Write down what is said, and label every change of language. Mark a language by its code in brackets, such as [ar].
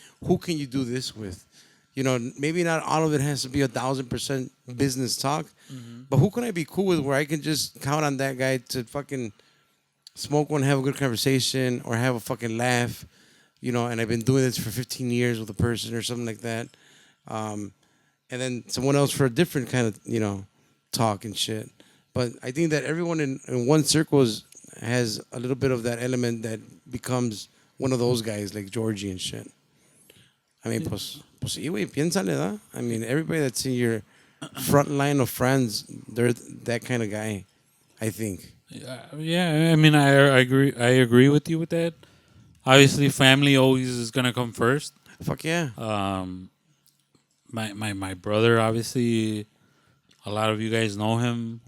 [en] Who can you do this with? Maybe not all of it has to be 1,000% business talk, but who can I be cool with where I can just count on that guy to fucking smoke one, have a good conversation, or have a fucking laugh, and I've been doing this for 15 years with a person or something like that. And then someone else for a different kind of, talk and shit. But I think that everyone in one circle has a little bit of that element that becomes one of those guys like Georgie and shit. I mean, [es] pues sí, güey, piénsale, ¿da? [en] I mean, everybody that's in your front line of friends, they're that kind of guy, I think. Yeah, I mean, I agree. I agree with you with that. Obviously, family always is gonna come first. Fuck yeah. My brother, obviously, a lot of you guys know him.